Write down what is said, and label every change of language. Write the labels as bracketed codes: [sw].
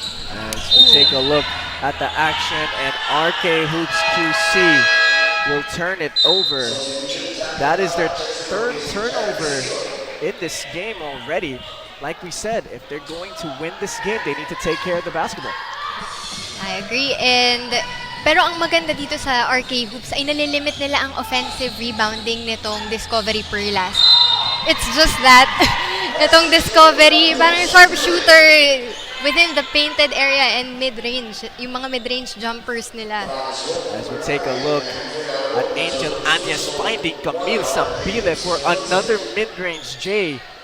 [en] As we take a look at the action, and RK Hoops QC will turn it over. That is their third turnover in this game already. Like we said, if they're going to win this game, they need to take care of the basketball. I agree. [tl] Pero ang maganda dito sa RK Hoops ay nalilimit nila ang offensive rebounding nitong Discovery Perlas. [en] It's just that [tl] itong Discovery, parang [en] sharp shooter within the painted area and mid-range. [tl] Yung mga mid-range jumpers nila. [en] As we take a look at Angel Anyes finding Camille Sambile for another mid-range J.